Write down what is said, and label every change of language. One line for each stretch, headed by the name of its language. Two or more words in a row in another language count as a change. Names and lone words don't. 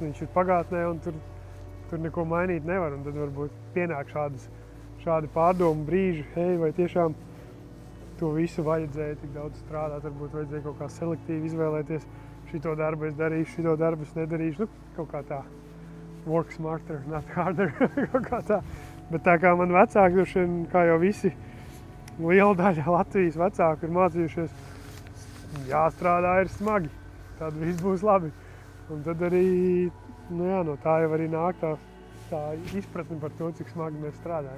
Latvian: Viņš ir pagātnē un tur neko mainīt nevar. Un tad varbūt pienāk šādi pārdomu brīži, vai tiešām to visu vajadzēja tik daudz strādāt, varbūt vajadzēja kaut kā selektīvi izvēlēties. Šito darbu es darīšu, šito darbu es nedarīšu. Kaut kā tā.
English: Work smarter, not harder.
Latvian: Kaut kā tā. Bet tā kā man vecāki, kā jau visi, liela daļa Latvijas vecāku ir mācījušies, jāstrādā ir smagi, tad viss būs labi. Un tad arī, no tā jau arī nāk tā izpratne par to, cik smagi mēs strādājam.